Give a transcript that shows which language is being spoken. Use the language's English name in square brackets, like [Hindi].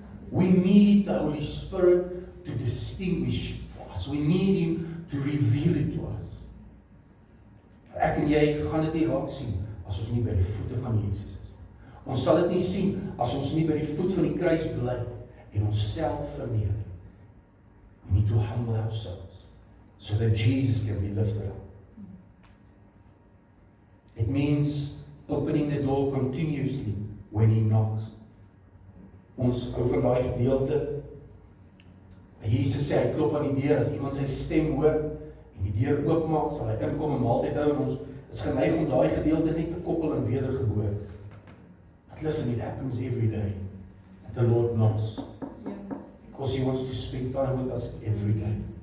[English] We need the Holy Spirit to distinguish for us. We need Him to reveal it to us. [Afrikaans] Ek en jy gaan dit nie raak sien as ons nie by die voete van Jesus is. Ons sal dit nie sien as ons nie by die voet van die kruis bly en onsself verneder. [English] We need to humble ourselves so that Jesus can be lifted up. It means opening the door continuously when He knocks. [Afrikaans] Ons hou van daai gedeelte. Jesus sê hy klop aan die deur, as iemand sy stem hoor en die deur oopmaak, sal hy inkom en maaltyd hou, en ons is geneig om daai gedeelte net te koppel aan wedergeboorte. [English] But listen, it happens every day that the Lord knocks. Because He wants to spend time with us every day.